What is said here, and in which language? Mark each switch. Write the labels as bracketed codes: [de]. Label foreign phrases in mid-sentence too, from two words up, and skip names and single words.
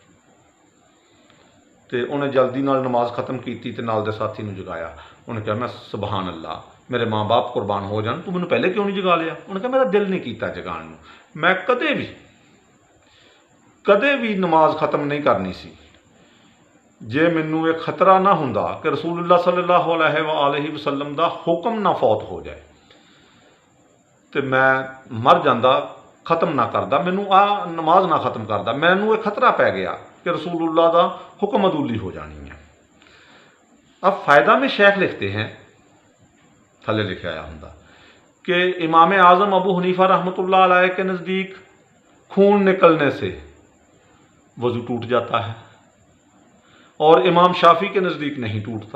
[pa] ਤੇ ਉਹਨੇ ਜਲਦੀ ਨਾਲ ਨਮਾਜ਼ ਖਤਮ ਕੀਤੀ ਤੇ ਨਾਲ ਦੇ ਸਾਥੀ ਨੂੰ ਜਗਾਇਆ। ਉਹਨੇ ਕਿਹਾ, ਮੈਂ [ar] سبحان الله, [pa] ਮੇਰੇ ਮਾਂ ਬਾਪ ਕੁਰਬਾਨ ਹੋ ਜਾਣ, ਤੂੰ ਮੈਨੂੰ ਪਹਿਲੇ ਕਿਉਂ ਨਹੀਂ ਜਗਾ ਲਿਆ? ਉਹਨੇ ਕਿਹਾ, ਮੇਰਾ ਦਿਲ ਨਹੀਂ ਕੀਤਾ ਜਗਾਉਣ ਨੂੰ। ਮੈਂ ਕਦੇ ਵੀ ਨਮਾਜ਼ ਖਤਮ ਨਹੀਂ ਕਰਨੀ ਸੀ ਜੇ ਮੈਨੂੰ ਇਹ ਖਤਰਾ ਨਾ ਹੁੰਦਾ ਕਿ [ar] رسول الله صلى الله عليه وسلم [pa] ਦਾ ਹੁਕਮ ਨਾ ਫੌਤ ਹੋ ਜਾਏ ਤੇ ਮੈਂ ਮਰ ਜਾਂਦਾ, ਖਤਮ ਨਾ ਕਰਦਾ, ਮੈਨੂੰ ਆ ਨਮਾਜ਼ ਨਾ ਖਤਮ ਕਰਦਾ। ਮੈਨੂੰ ਇਹ ਖਤਰਾ ਪੈ ਗਿਆ کہ [ar] رسول اللہ [pa] دا حکم عدولی ہو جانی ہے۔ [ur] اب فائدہ میں شیخ لکھتے ہیں، تھلے لکھے آیا ہوں کہ امام اعظم ابو حنیفہ رحمۃ اللہ علیہ کے نزدیک خون نکلنے سے وضو ٹوٹ جاتا ہے، اور امام شافعی کے نزدیک نہیں ٹوٹتا۔